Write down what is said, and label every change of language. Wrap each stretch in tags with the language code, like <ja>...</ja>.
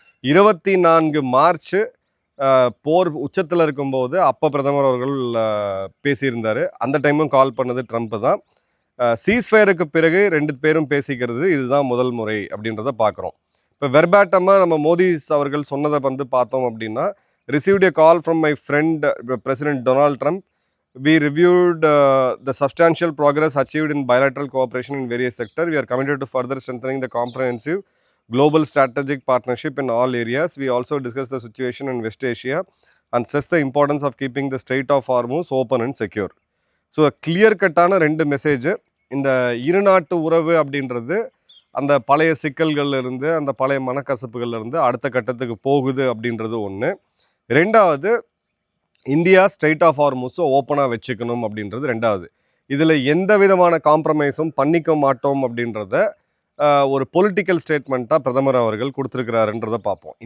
<ta>24 March போர் உச்சத்தில் இருக்கும்போது அப்போ பிரதமர் அவர்கள் பேசியிருந்தார். அந்த டைமும் கால் பண்ணது ட்ரம்ப் தான். சீஸ்ஃபயருக்கு பிறகு 2 பேரும் பேசிக்கிறது இதுதான் முதல் முறை அப்படின்றத பார்க்குறோம். இப்போ வெர்பாட்டமாக நம்ம மோடி அவர்கள் சொன்னதை வந்து பார்த்தோம் அப்படின்னா,</ta> <en>Received a call from my friend President Donald Trump. We reviewed the substantial progress achieved in bilateral cooperation in various sectors. We are committed to further strengthening the comprehensive global strategic partnership in all areas. We also discussed the situation in West Asia and stressed the importance of keeping the Strait of Hormuz open and secure.</en> <ta>So clear Katana 2 message. இந்த இரு நாட்டு உறவு அப்படின்றது அந்த பழைய சிக்கல்கள்லேருந்து, அந்த பழைய மனக்கசப்புகள்லேருந்து அடுத்த கட்டத்துக்கு போகுது அப்படின்றது ஒன்று. 2வது, இந்தியா ஸ்ட்ரெயிட் ஆஃப் ஹார்மூஸை ஓப்பனாக வச்சுக்கணும் அப்படின்றது 2வது. இதில் எந்த விதமான காம்ப்ரமைஸும் பண்ணிக்க மாட்டோம் அப்படின்றத ஒரு பொலிட்டிக்கல் ஸ்டேட்மெண்ட்டாக பிரதமர் அவர்கள் கொடுத்துருக்கிறாருன்றதை பார்ப்போம்.</ta>